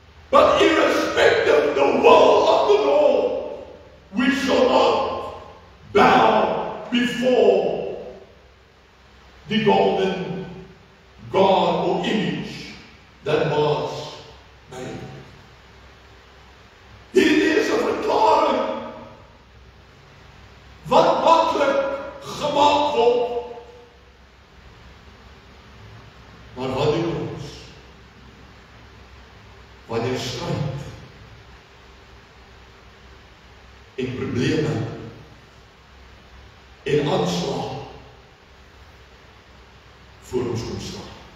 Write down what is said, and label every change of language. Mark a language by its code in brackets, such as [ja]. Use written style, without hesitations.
[en] But irrespective of the will of the Lord, we shall not bow before the golden God or image that was made. [af] Hierdie is 'n verklaring wat maklik gemaak word. Maar wat doen ons wanneer stryd en probleme en aanslag voor ons kom staan?